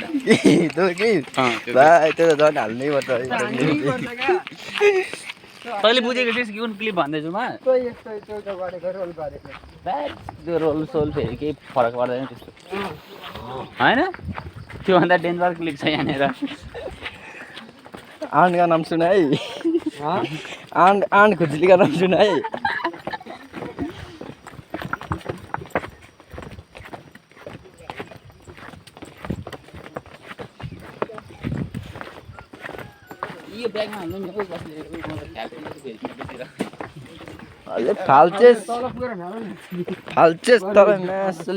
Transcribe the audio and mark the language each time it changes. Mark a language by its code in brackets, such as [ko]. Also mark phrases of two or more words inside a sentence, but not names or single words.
[ne] भाइ त्यो त झन् हाल्नै पर्छ तैँले बुझेको थिएस् कि कुन क्लिप भन्दैछु म त्यो रोल सोल फेरि केही फरक पर्दैन त्यस्तो होइन त्योभन्दा [en] danger clip [ne] छ यहाँनिर [hi] आन्ट का नाम सुना है आन्ट खुजुली का नाम सुना है [ne] यो ब्यागमा हाल्नु नि बस्ने अले फाल्चेस तर म्यासले